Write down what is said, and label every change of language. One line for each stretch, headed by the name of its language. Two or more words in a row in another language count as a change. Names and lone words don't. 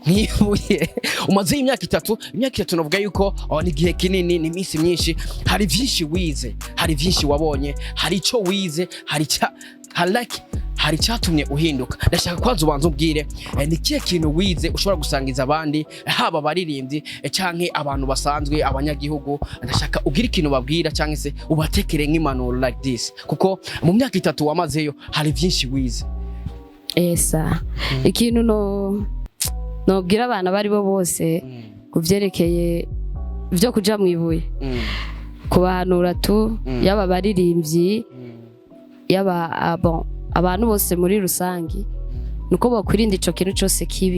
Rundi: nkibuye umaze imyaka itatu navuga yuko ni igihe kinini ni iminsi myinshi hari byinshi wize hari byinshi wabonye hari ico wize hari cyatumye uhinduka ndashaka kwanza ubanza ubwire ni kihe kintu wize ushobora gusangiza abandi haba abaririmbyi canke abantu basanzwe abanyagihugu ndashaka ugira ikintu babwira canke se ubatekere nk'impanuro
English: like this
Rundi: kuko mu myaka itatu wamazeyo hari byinshi wize esa ikintu nobwira abana bari bo bose kuvyerekeye byo kuja mu ibuye kubahanura tu yaba baririmbyi yaba abantu bose muri rusangi nuko bakwirinda ico kintu cyose kibi